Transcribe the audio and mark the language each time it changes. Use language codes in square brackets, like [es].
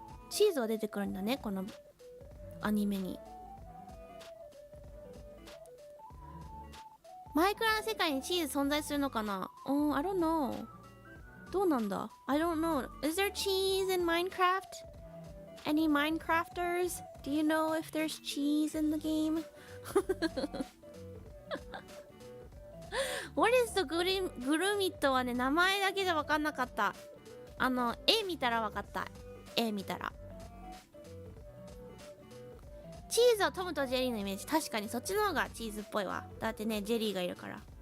[ja] チーズは出てくるんだね、このアニメに。マイクラの世界にチーズ存在するのかな？ [en] I don't know. [ja] どうなんだ？ [en] I don't know. Is there cheese in Minecraft? Any Minecrafters? Do you know if there's cheese in the game? What is the [ja] グルミットはね、名前だけで分かんなかった。絵見たら分かった。絵見たら。チーズはトムとジェリーのイメージ。確かにそっちの方がチーズっぽいわ。だってね、ジェリーがいるから。